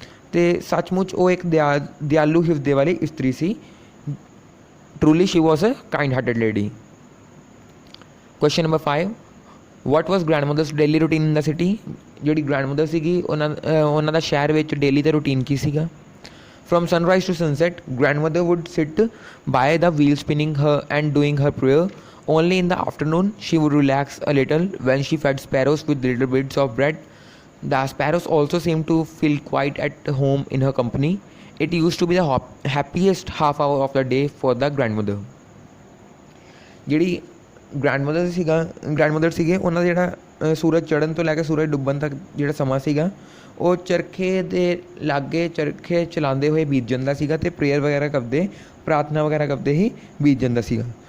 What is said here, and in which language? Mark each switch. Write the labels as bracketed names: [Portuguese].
[Punjabi] ਅਤੇ ਸੱਚਮੁੱਚ ਉਹ ਇੱਕ ਦਿਆਲੂ ਹਿਰਦੇ ਵਾਲੀ ਇਸਤਰੀ ਸੀ। [English] Truly she was a kind hearted lady. Question number 5, what was grandmother's daily routine in the city? [Punjabi] ਜਿਹੜੀ ਗ੍ਰੈਂਡਮਦਰ ਸੀਗੀ ਉਹਨਾਂ ਦਾ ਸ਼ਹਿਰ ਵਿੱਚ ਡੇਲੀ ਦਾ ਰੂਟੀਨ ਕੀ ਸੀਗਾ? [English] From sunrise to sunset, grandmother would sit by the wheel spinning her and doing her prayer. Only in the afternoon she would relax a little when she fed sparrows with little bits of bread. The sparrows also seemed to feel quite at home in her company. It used to be the happiest half hour of the day for the grandmother. [Punjabi] ਜਿਹੜੀ grandmother ਸੀਗੇ ਉਹਨਾਂ ਦਾ ਜਿਹੜਾ ਸੂਰਜ ਚੜ੍ਹਨ ਤੋਂ ਲੈ ਕੇ ਸੂਰਜ ਡੁੱਬਣ ਤੱਕ ਜਿਹੜਾ ਸਮਾਂ ਸੀਗਾ ਉਹ ਚਰਖੇ ਦੇ ਲਾਗੇ ਚਰਖੇ ਚਲਾਉਂਦੇ ਹੋਏ ਬੀਤ ਜਾਂਦਾ ਸੀਗਾ ਅਤੇ ਪ੍ਰੇਅਰ ਵਗੈਰਾ ਕਰਦੇ, ਪ੍ਰਾਰਥਨਾ ਵਗੈਰਾ ਕਰਦੇ ਹੀ ਬੀਤ ਜਾਂਦਾ ਸੀਗਾ।